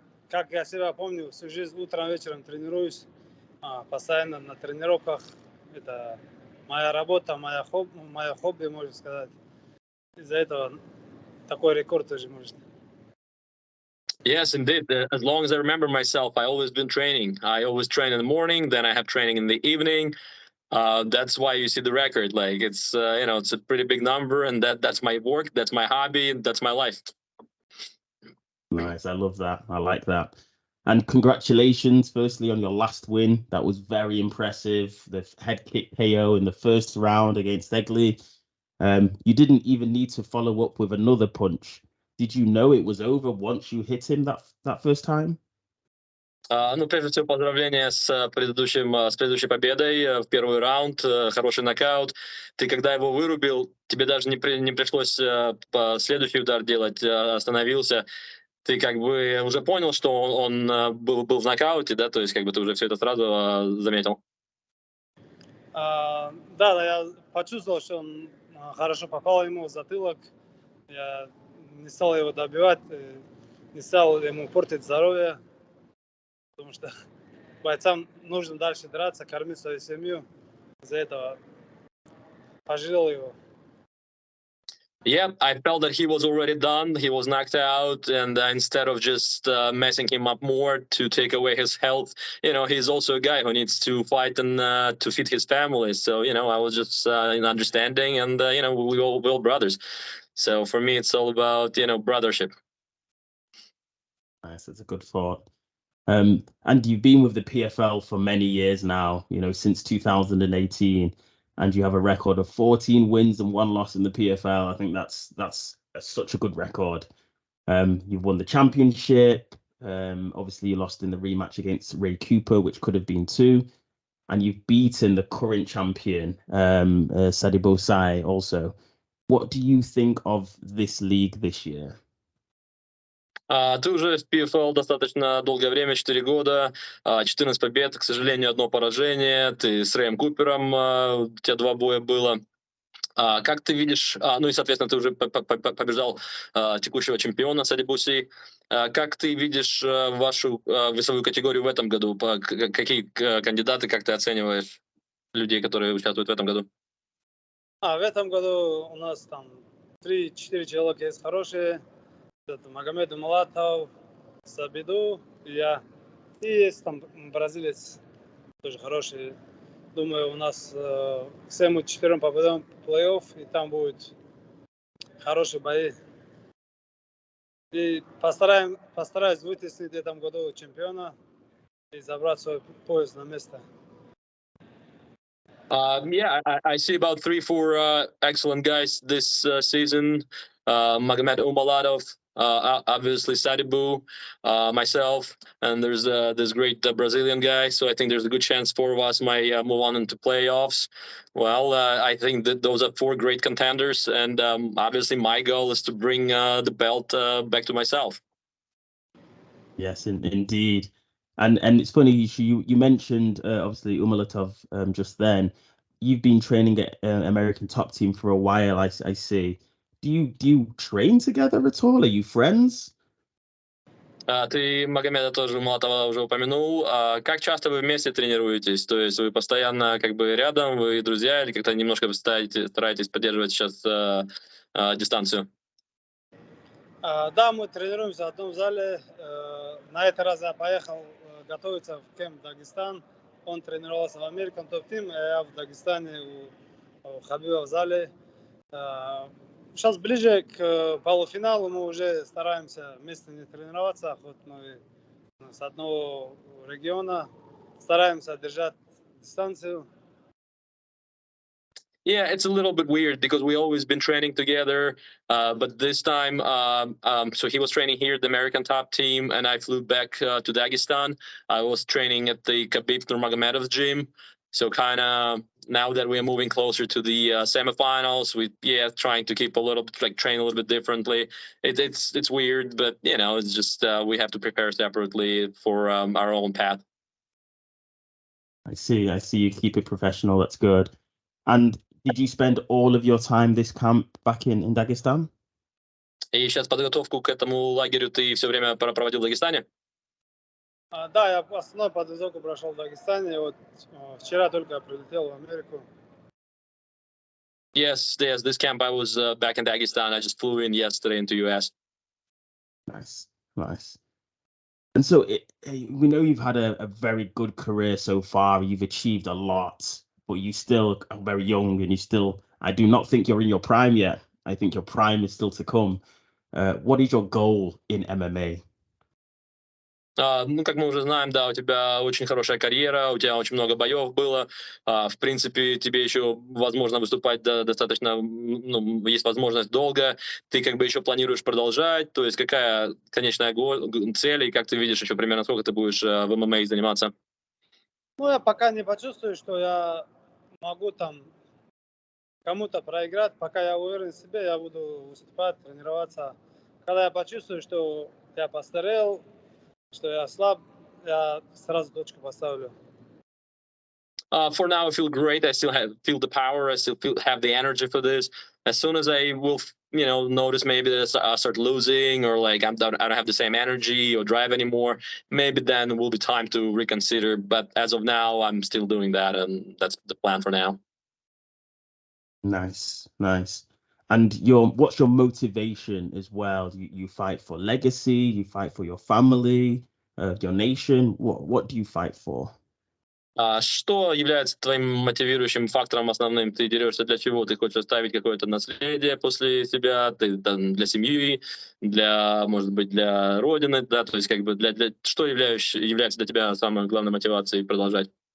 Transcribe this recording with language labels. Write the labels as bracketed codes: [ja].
[ru] Как я себя помню, всю жизнь утром, вечером тренируюсь, постоянно на тренировках. Это моя работа, моя хобби, можно сказать. Из-за этого такой рекорд тоже может. [en] Yes, indeed. As long as I remember myself, I always been training. I always train in the morning, then I have training in the evening. That's why you see the record. Like it's it's a pretty big number, and that's my work, that's my hobby, and that's my life. Nice, I love that. I like that. And congratulations, firstly, on your last win. That was very impressive. The head kick KO in the first round against Egli. You didn't even need to follow up with another punch. Did you know it was over once you hit him that first time? [ru] Ну, прежде всего, поздравления с предыдущей победой в первый раунд, хороший нокаут. Ты когда его вырубил, тебе даже не пришлось следующий удар делать, остановился. Ты как бы уже понял, что он был в нокауте, да, то есть как бы ты уже все это сразу заметил. Да, я почувствовал, что он хорошо попал ему в затылок. Я не стал его добивать, не стал ему портить здоровье, потому что бойцам нужно дальше драться, кормить свою семью. Из-за этого пожалел его. [en] Yeah, I felt that he was already done. He was knocked out, and instead of just messing him up more to take away his health, he's also a guy who needs to fight and to feed his family. So, I was just understanding, and we're all brothers. So for me, it's all about brothership. Nice, that's a good thought. And you've been with the PFL for many years now. Since 2018. And you have a record of 14 wins and 1 loss in the PFL. I think that's such a good record. You've won the championship. Obviously, you lost in the rematch against Ray Cooper, which could have been 2. And you've beaten the current champion, Sadibo Sai, also. What do you think of this league this year? [ru] Ты уже в PFL достаточно долгое время, 4 года, 14 побед, к сожалению, 1 поражение. Ты с Рэем Купером, у тебя 2 боя было. Как ты видишь, ну и, соответственно, ты уже побеждал текущего чемпиона Садибуси. Как ты видишь вашу весовую категорию в этом году? Какие кандидаты, как ты оцениваешь людей, которые участвуют в этом году? В этом году у нас там 3-4 человека есть хорошие. Это Magomed Umalatov, Сабиду и я. И есть там бразилец, тоже хороший. Думаю, у нас всем 4 попадем в плей-офф, и там будут хорошие бои. И постараюсь вытеснить в этом году чемпиона и забрать свой пояс на место. [en] Yeah, I see about 3-4 excellent guys this season. Magomed Umalatov, obviously Sadibu, myself, and there's this great Brazilian guy. So I think there's a good chance 4 of us might move on into playoffs. Well, I think that those are 4 great contenders, and obviously my goal is to bring the belt back to myself. Yes, indeed. And it's funny you mentioned obviously Umalatov just then. You've been training at American Top Team for a while, I see. Do you train together at all? Are you friends? [ru] Ты Магомеда тоже Умалатова уже упомянул. Как часто вы вместе тренируетесь? То есть вы постоянно как бы рядом, вы друзья, или как-то немножко стараетесь поддерживать сейчас дистанцию? Да, мы тренируемся в одном зале. На этот раз я поехал готовиться в кемп Дагестан. Он тренировался в American Top Team, а я в Дагестане у Хабиба в зале. Сейчас ближе к полуфиналу мы уже стараемся вместе не тренироваться, хоть мы с одного региона, стараемся держать дистанцию. [en] Yeah, it's a little bit weird because we always been training together, but this time, so he was training here at the American Top Team, and I flew back to Dagestan. I was training at the Khabib Nurmagomedov's gym. So kind of now that we're moving closer to the semifinals, trying to keep a little bit like train a little bit differently. It's weird, but you know, it's just we have to prepare separately for our own path. I see. You keep it professional. That's good. And did you spend all of your time this camp back in Dagestan? [ru] И сейчас подготовку к этому лагерю ты все время проводил в Дагестане? Да, я основную подготовку прошел в Дагестане. Вот вчера только прилетел в Америку. [en] Yes, this camp I was back in Dagestan. I just flew in yesterday into US. Nice. And so we know you've had a very good career so far. You've achieved a lot, but you still are very young, and I do not think you're in your prime yet. I think your prime is still to come. What is your goal in MMA? [ru] Ну, как мы уже знаем, да, у тебя очень хорошая карьера, у тебя очень много боев было. В принципе, тебе еще возможно выступать достаточно, ну, есть возможность долго. Ты как бы еще планируешь продолжать. То есть какая конечная цель, и как ты видишь еще примерно, сколько ты будешь в ММА заниматься? Ну, я пока не почувствую, что я могу там кому-то проиграть. Пока я уверен в себе, я буду выступать, тренироваться. Когда я почувствую, что я постарел, что я слаб, я сразу точку поставлю. [en] For now, I feel great. I still feel the power. I still have the energy for this. As soon as I will, notice maybe that I start losing, or like I don't have the same energy or drive anymore, maybe then it will be time to reconsider. But as of now, I'm still doing that, and that's the plan for now. Nice. And what's your motivation as well? You fight for legacy, you fight for your family, your nation. What do you fight for? [ru] Что является твоим мотивирующим фактором основным? Ты дерешься для чего? Ты хочешь оставить какое-то наследие после себя? Ты там, для семьи, может быть, для родины, да? То есть как бы что является для тебя самой главной мотивацией продолжать?